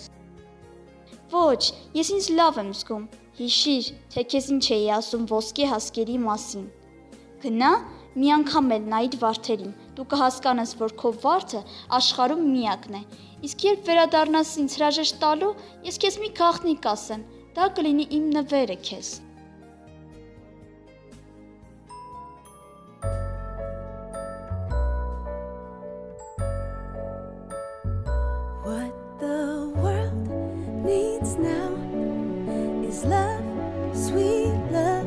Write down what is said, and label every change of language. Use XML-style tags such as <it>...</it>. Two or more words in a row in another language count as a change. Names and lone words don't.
<hy>Ոչ, ես ինձ լավ եմ զգում։ Հիշիր, թե քեզ ինչ էի ասում ոսկե հասկերի մասին։ Գնա, մի անգամ էլ նայիր վարդերին։ Դու կհասկանաս, որ քո վարդը աշխարհում միակն է։ Իսկ երբ վերադառնաս ինձ հրաժեշտ տալու, ես քեզ մի գաղտնիք կասեմ։ Դա կլինի իմ նվերը քեզ։</hy> <en>What the world needs now is love, sweet love.</en>